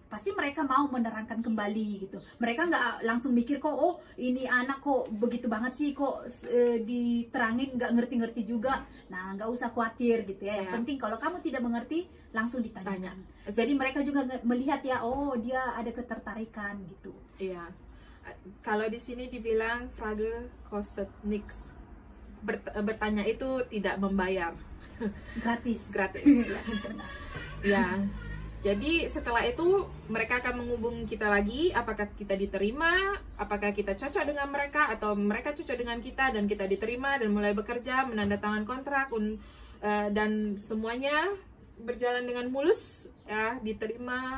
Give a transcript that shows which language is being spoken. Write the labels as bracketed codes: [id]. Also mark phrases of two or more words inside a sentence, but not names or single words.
[id] Pasti mereka mau menerangkan kembali gitu. Mereka nggak langsung mikir kok, oh ini anak kok begitu banget sih, kok diterangin nggak ngerti-ngerti juga. Nah nggak usah khawatir gitu ya. Yang penting kalau kamu tidak mengerti, langsung ditanyakan. Jadi mereka juga melihat ya, oh dia ada ketertarikan gitu. Iya. Kalau di sini dibilang [de] Frage kostet nix. [id] Bertanya itu tidak membayar, gratis. Ya, jadi setelah itu mereka akan menghubungi kita lagi, apakah kita diterima, apakah kita cocok dengan mereka, atau mereka cocok dengan kita dan kita diterima dan mulai bekerja, menandatangani kontrak, dan semuanya berjalan dengan mulus ya, diterima.